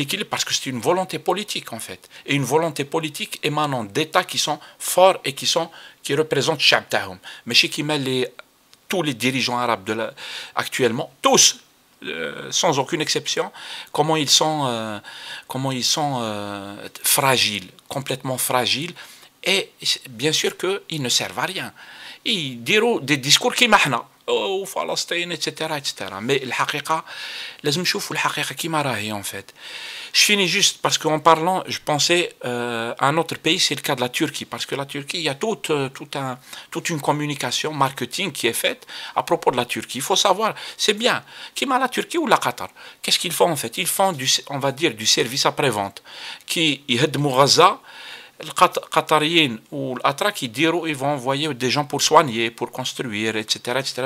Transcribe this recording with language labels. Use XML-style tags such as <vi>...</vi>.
<fr>parce que c'est une volonté politique en fait, et une volonté politique émanant d'États qui sont forts et qui représentent</fr> <ar>الشعب تاعهم, ماشي كيما</ar> <fr>tous les dirigeants arabes actuellement, tous, sans aucune exception, comment ils sont fragiles, complètement fragiles, et bien sûr qu'ils ne servent à rien. Ils diront des discours qui m'ahna, oh, Palestine, etc., etc.</fr> <ar>Mais الحقيقة لازم نشوفوا الحقيقة كيما راهي</ar> <fr>en fait. Je finis juste parce qu'en parlant, je pensais à un autre pays, c'est le cas de la Turquie. Parce que la Turquie, il y a toute une communication, marketing qui est faite à propos de la Turquie. Il faut savoir, c'est bien, qui m'a la Turquie ou la Qatar? Qu'est-ce qu'ils font en fait? Ils font, on va dire, du service après-vente. Qui</fr> <ar>يهدموا غزة, القطريين والأتراك يديروا,</ar> <fr>ils vont envoyer des gens pour soigner, pour construire, etc., etc.</fr>